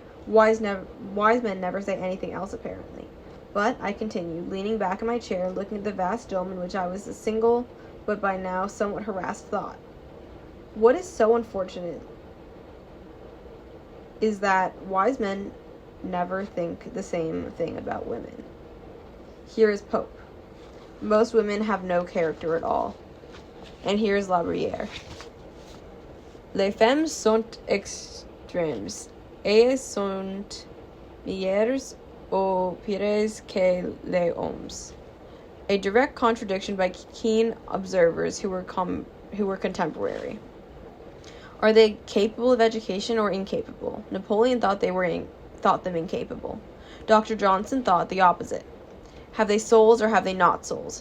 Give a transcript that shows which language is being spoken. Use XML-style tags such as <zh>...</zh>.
<en>Wise men never say anything else, apparently. But, I continued, leaning back in my chair, looking at the vast dome in which I was a single, but by now somewhat harassed thought. What is so unfortunate is that wise men never think the same thing about women. Here is Pope. Most women have no character at all. And here is La Brière.</en> <fr>Les femmes sont extrêmes, et sont meilleures ou pires que les hommes.</fr> <en>A direct contradiction by keen observers who were contemporary. Are they capable of education or incapable? Napoleon thought them incapable. Dr. Johnson thought the opposite. Have they souls or have they not souls?</en>